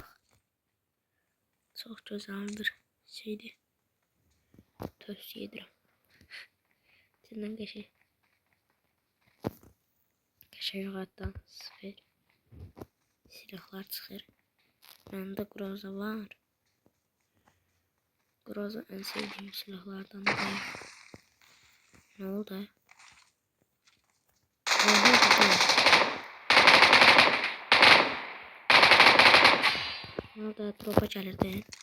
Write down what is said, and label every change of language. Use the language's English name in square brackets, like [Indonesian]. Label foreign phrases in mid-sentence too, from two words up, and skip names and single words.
[Azerbaijani] Çox gözəl bir şeydir. Tövsiyə edirəm. Sizdən qəşəng. Qəşəng hatta sıfır. Silahlar çıxır. Məndə Groza var. [Turkish] Groza en sevdiğim silahlardan biri. Ne oldu? Ne oldu? Dropa gelirdi.